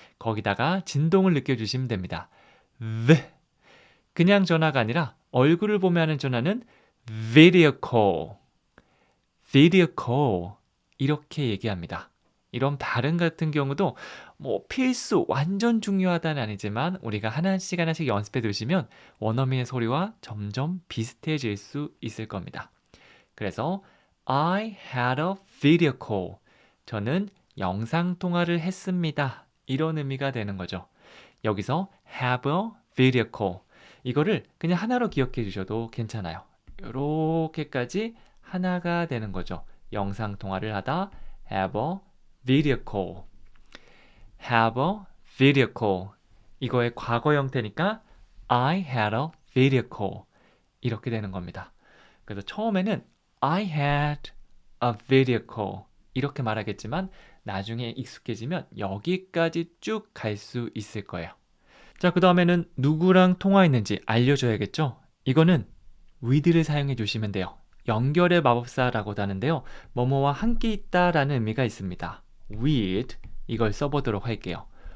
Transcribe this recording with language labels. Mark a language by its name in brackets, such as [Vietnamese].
[Korean] 거기다가 진동을 느껴주시면 됩니다. 그냥 전화가 아니라 얼굴을 보며 하는 전화는 [English] video call, video call [Korean] 이렇게 얘기합니다. 이런 발음 같은 경우도 필수, 완전 중요하다는 아니지만 우리가 하나씩 하나씩 연습해 두시면 원어민의 소리와 점점 비슷해질 수 있을 겁니다. [English] 그래서 I had a video call. [Korean] 저는 영상통화를 했습니다. 이런 의미가 되는 거죠. [English] 여기서 have a video call. [Korean] 이거를 그냥 하나로 기억해 주셔도 괜찮아요. 이렇게까지 하나가 되는 거죠. 영상통화를 하다 [English] have a video call. have a video call. [Korean] 이거의 과거 형태니까 [English] I had a video call. [Korean] 이렇게 되는 겁니다. 그래서 처음에는 [English] I had a video call. [Korean] 이렇게 말하겠지만 나중에 익숙해지면 여기까지 쭉 갈 수 있을 거예요. 자, 그 다음에는 누구랑 통화했는지 알려줘야겠죠? 이거는 with를 사용해 주시면 돼요. 연결의 마법사라고도 하는데요. 뭐뭐와 함께 있다라는 의미가 있습니다. with, 이걸 써보도록 할게요.